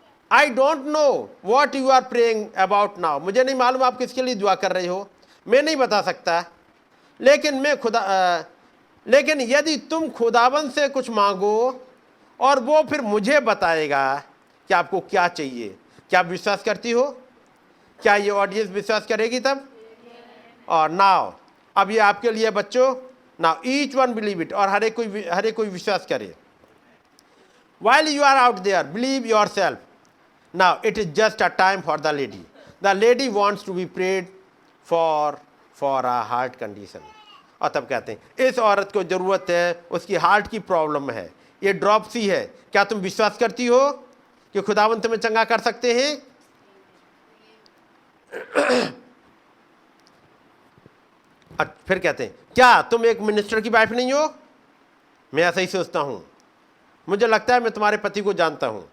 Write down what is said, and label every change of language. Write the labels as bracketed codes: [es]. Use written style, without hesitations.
[en] I don't know what you are praying about now, [hi] मुझे नहीं मालूम आप किसके लिए दुआ कर रहे हो, मैं नहीं बता सकता, लेकिन लेकिन यदि तुम खुदाबंद से कुछ मांगो और वो फिर मुझे बताएगा कि आपको क्या चाहिए। क्या आप विश्वास करती हो? क्या ये ऑडियंस विश्वास करेगी तब? और नाउ अब ये आपके लिए बच्चों, [en] now each one believe it, [hi] और हर एक कोई विश्वास करे। [en] While you are out there, believe yourself. Now it is just a time for the lady. The lady wants to be prayed for a heart condition. [hi] और तब कहते हैं इस औरत को जरूरत है, उसकी हार्ट की प्रॉब्लम है, ये ड्रॉपसी है। क्या तुम विश्वास करती हो कि खुदावंत तुम्हें चंगा कर सकते हैं? फिर कहते हैं क्या तुम एक मिनिस्टर की वाइफ नहीं हो? मैं ऐसा ही सोचता हूं, मुझे लगता है मैं तुम्हारे पति को जानता हूं।